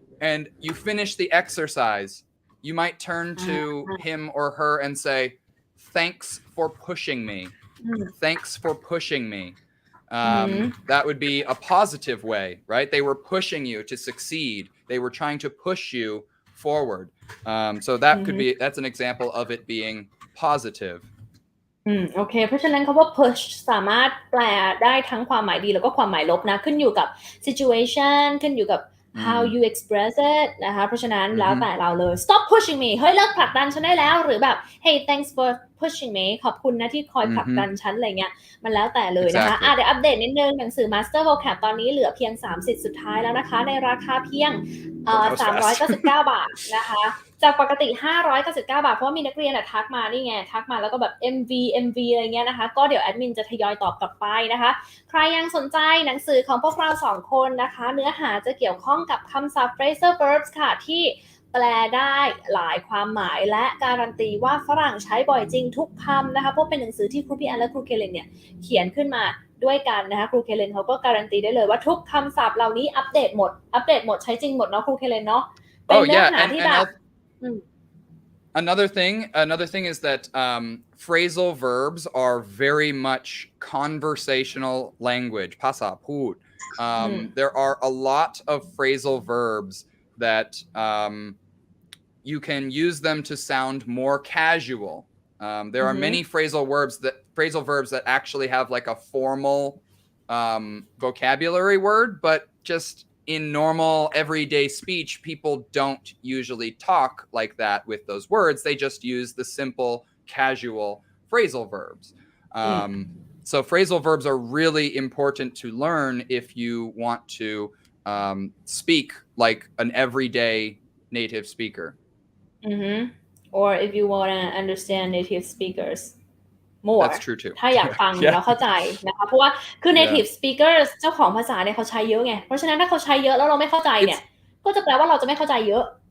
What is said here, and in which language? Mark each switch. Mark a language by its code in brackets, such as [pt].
[en] And you finish the exercise. You might turn to him or her and say, thanks for pushing me. Thanks for pushing me. That would be a positive way, right? They were pushing you to succeed. They were trying to push you forward. So that's an example of it being positive. [th] โอเคเพราะฉะนั้นคำว่า push สามารถแปลได้ทั้งความหมายดีแล้วก็ความหมายลบนะขึ้นอยู่กับ situation ขึ้นอยู่กับ [en] how you express it [th] นะคะเพราะฉะนั้นแล้วแต่เราเลย [en] stop pushing me [th] เฮ้ยเลิกผลักดันฉันได้แล้วหรือแบบ [en] hey thanks for pushing me [th] ขอบคุณนะที่คอยผลักดันฉันอะไรเงี้ยมันแล้วแต่เลยนะคะ [en] Exactly. [th] เดี๋ยวอัปเดตนิดนึงหนังสือ Master Vocab ตอนนี้เหลือเพียง3 สิทธิ์สุดท้ายแล้วนะคะในราคาเพียง399 บาทนะคะจากปกติ599 บาทเพราะว่ามีนักเรียนทักมานี่ไงทักมาแล้วก็แบบ MV อะไรเงี้ยนะคะก็เดี๋ยวแอดมินจะทยอยตอบกลับไปนะคะใครยังสนใจหนังสือของพวกเรา2คนนะคะเนื้อหาจะเกี่ยวข้องกับคำศัพท์ phrasal verbs ค่ะที่แปลได้หลายความหมายและการันตีว่าฝรั่งใช้บ่อยจริงทุกคำนะคะเพราะเป็นหนังสือที่ครูพี่แอนและครูเคเลนเนี่ยเขียนขึ้นมาด้วยกันนะคะครูเคเลนเขาก็การันตีได้เลยว่าทุกคำศัพท์เหล่านี้อัปเดตหมดใช้จริงหมดเนาะครูเคเลนเนาะเป็นเนื้อหาที่แบบ [en] Another thing is that phrasal verbs are very much conversational language. ภาษาพูด. There are a lot of phrasal verbs that you can use them to sound more casual. There are many phrasal verbs that actually have like a formal vocabulary word, but just in normal everyday speech, people don't usually talk like that with those words. They just use the simple casual phrasal verbs. So phrasal verbs are really important to learn if you want to speak like an everyday native speaker. Or if you want to understand native speakers more. That's true too. [th] ถ้าอยากฟังแล้วเข้าใจนะคะเพราะว่าคือ native speakers เจ้าของภาษาเนี่ยเขาใช้เยอะไงเพราะฉะนั้นถ้าเขาใช้เยอะแล้วเราไม่เข้าใจเนี่ยก็จะแปลว่าเราจะไม่เข้าใจเยอะ